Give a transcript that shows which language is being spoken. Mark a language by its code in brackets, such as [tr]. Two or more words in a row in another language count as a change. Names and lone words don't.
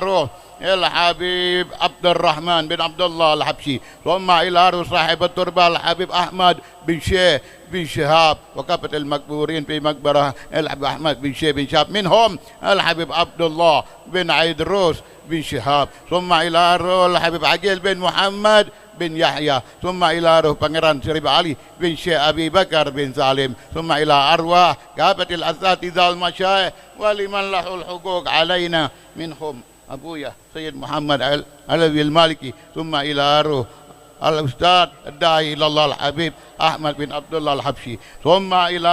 [ar] الحبيب عبد الرحمن بن عبد الله الحبشي ثم إلى صاحب التربة الحبيب أحمد بن شيخ بن شهاب وكافة المقبورين في مقبرة الحبيب أحمد بن شيخ بن شهاب منهم الحبيب عبد الله بن عيدروس بن شهاب ثم إلى الحبيب عقيل بن محمد بن يحيى ثم إلى Pangeran Syarif Ali bin Syekh Abi Bakar bin Salim ثم إلى أرواح كافة الأساتذة المشايخ ولمن له الحقوق علينا منهم أبويا سيد محمد علوي المالكي ثم إلى روح الأستاذ الداعي إلى الله الحبيب أحمد بن عبد الله الحبشي ثم إلى